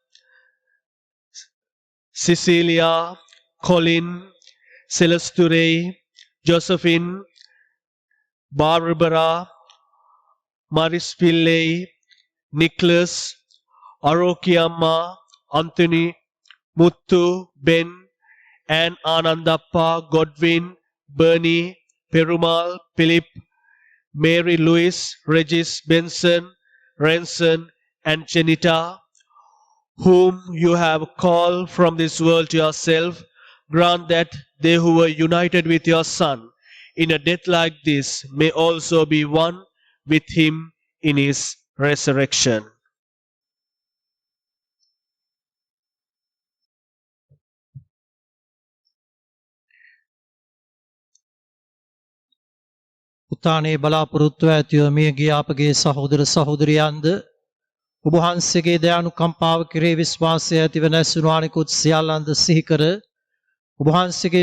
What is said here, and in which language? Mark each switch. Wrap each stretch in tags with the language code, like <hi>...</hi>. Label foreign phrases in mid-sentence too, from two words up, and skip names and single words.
<en>Cecilia, Colin, Celesture, Josephine, Barbara, Maris Pillay, Nicholas, Arokiamma, Anthony, Muttu, Ben, and Anandappa, Godwin, Bernie, Perumal, Philip, Mary Louise, Regis, Benson, Renson, and Janita, whom you have called from this world to yourself. Grant that they who were united with your Son in a death like this may also be one with him in his resurrection.</en> <si>උත්තානයේ බලාපොරොත්තු ඇතිව මියගිය අපගේ සහෝදර සහෝදරියන්ද ඔබ වහන්සේගේ දයානුකම්පාව කෙරෙහි විශ්වාසය ඇතිව නැසුණු අනෙකුත් සියල්ලන්ද සිහි කර ඔබ වහන්සේගේ</si>